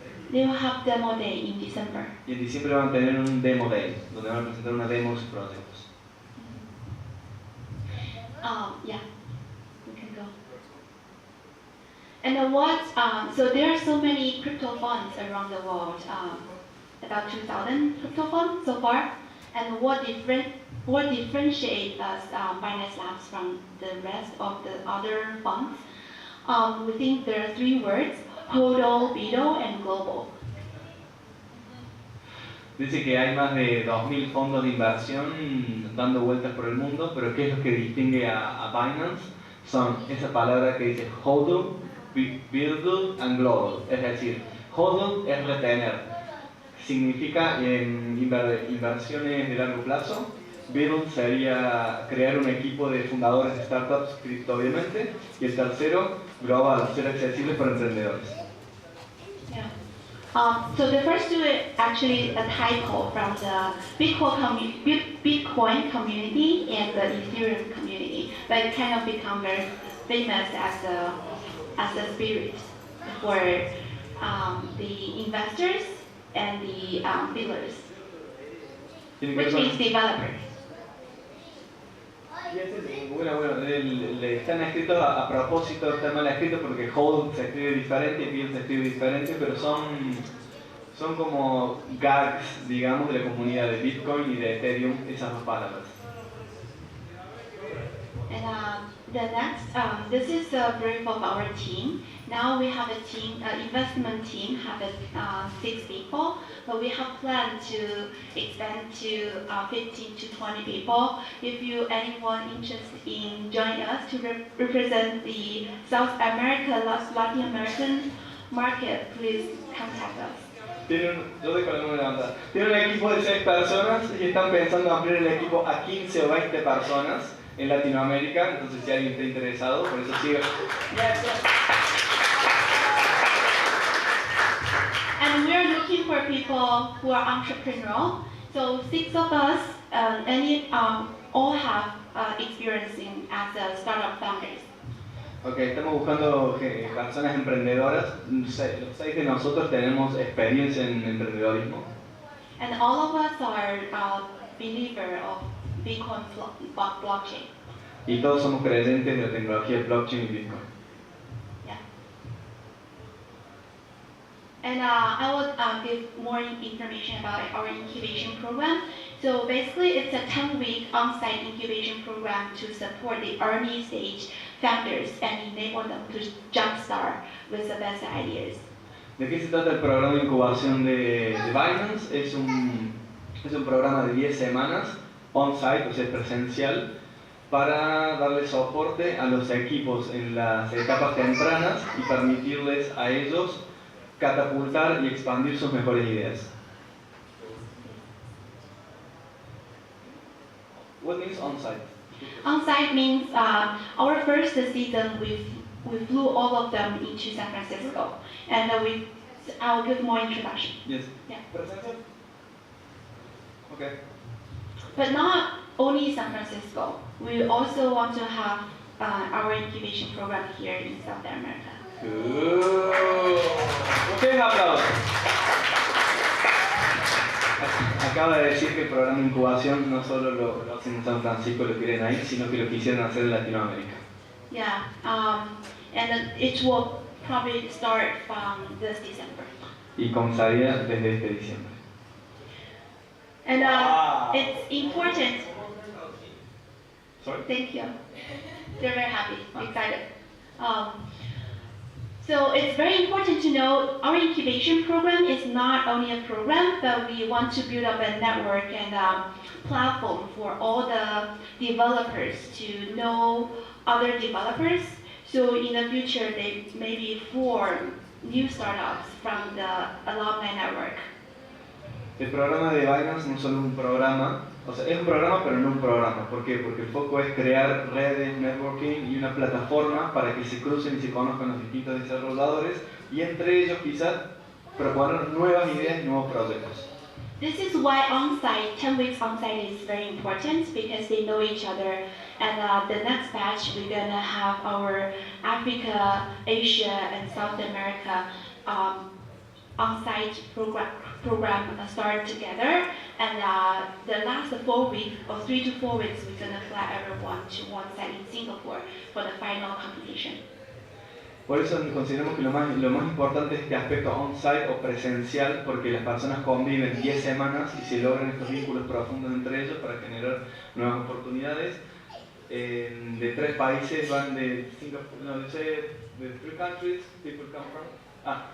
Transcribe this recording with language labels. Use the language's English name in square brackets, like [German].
[English] They will have demo day in December. [Spanish] Y en diciembre van a tener un demo day, donde van a presentar una demo de sus proyectos. [English] Yeah, we can go. And so there are so many crypto funds around the world, about 2,000 crypto funds so far. And what differentiates us, Binance Labs, from the rest of the other funds? We think there are 3 words: HODL, BIDO, and global. [Spanish] Dice que hay más de 2.000 fondos de inversión dando vueltas por el mundo, pero ¿qué es lo que distingue a Binance? Son esa palabra que dice HODL, BIDO and global. Es decir, HODL es retener, significa inversiones de largo plazo. BIDO sería crear un equipo de fundadores de startups cripto, obviamente. Y el tercero, global, ser accesibles para emprendedores. [English] Yeah. So the first two is actually a typo from the Bitcoin community and the Ethereum community, but it kind of become very famous as a spirit for the investors and the builders, which means developers. [Spanish] Y están escritos a propósito, están mal escritos porque hold se escribe diferente y build se escribe diferente, pero son como gags, digamos, de la comunidad de Bitcoin y de Ethereum, esas dos palabras. [English] And the next, this is a brief of our team. Now we have a team, investment team, have 6 people, but we have planned to expand to 15 to 20 people. If anyone interested in joining us to represent the South America, Latin American market, please contact us. [Spanish] Tienen un equipo de 6 personas y están pensando ampliar el equipo a 15 o 20 personas en Latinoamérica, entonces si alguien está interesado, por eso sigue. [English] And we are looking for people who are entrepreneurial. So 6 of us, all have experience as a startup founders. [Spanish] Okay, estamos buscando personas emprendedoras. Los 6 de nosotros tenemos experiencia en emprendedorismo. [English] And all of us are believer of Bitcoin blockchain. [Spanish] Y todos somos creyentes de la tecnología blockchain y Bitcoin. [English] Yeah. And I will give more information about our incubation program. So basically, it's a 10-week on-site incubation program to support the early stage founders and enable them to jumpstart with the best ideas. [Spanish] ¿De qué se trata el programa de incubación de Binance? Es un programa de 10 semanas on-site, o sea, presencial, para darle soporte a los equipos en las etapas tempranas y permitirles a ellos catapultar y expandir sus mejores ideas. [English] What means on-site? On-site means our first season we flew all of them into San Francisco, and I'll give more introduction. Yes. Yeah. [Spanish] Presencial? Okay. [English] But not only San Francisco. We also want to have our incubation program here in South America. [Spanish] Okay, aplausos. Acaba de decir que el programa de incubación no solo lo hacen en San Francisco, lo quieren ahí, sino que lo quisieran hacer en Latinoamérica. [English] Yeah, and it will probably start from this December. [Spanish] Y comenzaría desde este diciembre. [English] And it's important. Sorry? Thank you. They're very happy, excited. So it's very important to know our incubation program is not only a program, but we want to build up a network and platform for all the developers to know other developers. So in the future, they maybe form new startups from the alumni network. [Spanish] El programa de Binance no es solo un programa, o sea, es un programa pero no un programa. ¿Por qué? Porque el foco es crear redes, networking y una plataforma para que se crucen y se conozcan los distintos desarrolladores y entre ellos quizás proponer nuevas ideas y nuevos proyectos. [English] This is why on-site, 10 weeks on-site is very important because they know each other. And the next batch, we're gonna have our Africa, Asia, and South America on-site program start together. And the last 4 weeks, or 3 to 4 weeks, we're gonna fly everyone to one site in Singapore for the final competition. [Spanish] Por eso consideramos que lo más importante es este aspecto on-site o presencial, porque las personas conviven 10 semanas y se logran estos vínculos profundos entre ellos para generar nuevas oportunidades. De 3 países van de Singapur, no, de 3 [English] countries people come from.